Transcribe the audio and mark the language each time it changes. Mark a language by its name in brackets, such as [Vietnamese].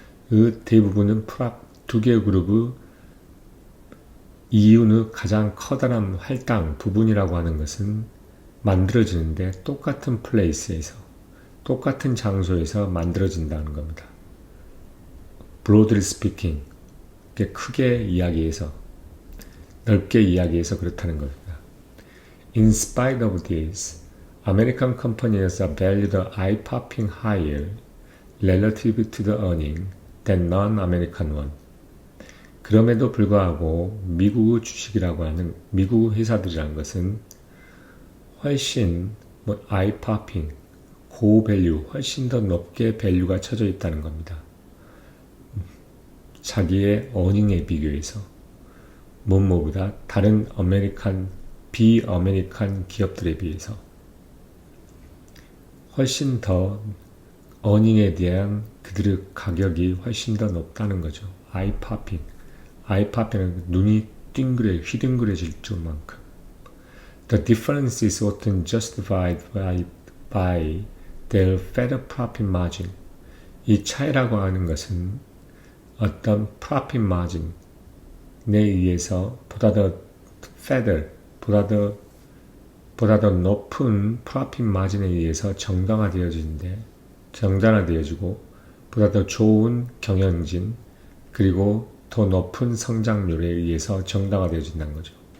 [Korean] 그 대부분은 두 개의 그룹의 이윤의 가장 커다란 할당 부분이라고 하는 것은 만들어지는데 똑같은 플레이스에서, 똑같은 장소에서 만들어진다는 겁니다. [English] Broadly speaking, [Korean] 크게 이야기해서, 넓게 이야기해서 그렇다는 겁니다. [English] In spite of this, American companies are valued eye-popping higher relative to the earning than non-American one. [Korean] 그럼에도 불구하고 미국의 주식이라고 하는 미국 회사들이라는 것은 훨씬 eye-popping, 고밸류, 훨씬 더 높게 밸류가 쳐져 있다는 겁니다. 자기의 earning에 비교해서 뭐보다 다른 비아메리칸 기업들에 비해서 훨씬 더 earning에 대한 그들의 가격이 훨씬 더 높다는 거죠. 아이파핑은 눈이 휘둥그레질 줄만큼. [English] The difference is often justified by their better profit margin. [Korean] 이 차이라고 하는 것은 어떤 profit margin에 의해서 보다 더 높은 profit margin에 의해서 정당화되어지고 보다 더 좋은 경영진 그리고 더 높은 성장률에 의해서 정당화되어진다는 거죠.